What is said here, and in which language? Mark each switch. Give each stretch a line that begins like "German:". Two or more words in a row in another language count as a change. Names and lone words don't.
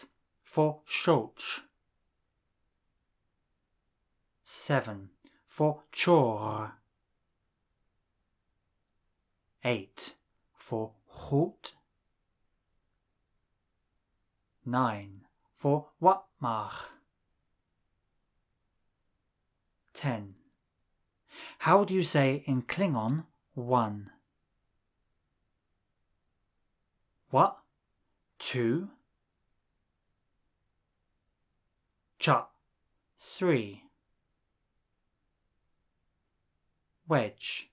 English: For Soch. 7. For chorgh. 8. For qeng. 9. For vagh. 10. How do you say in Klingon 1? Vagh. 2. Cha. 3. Wedge.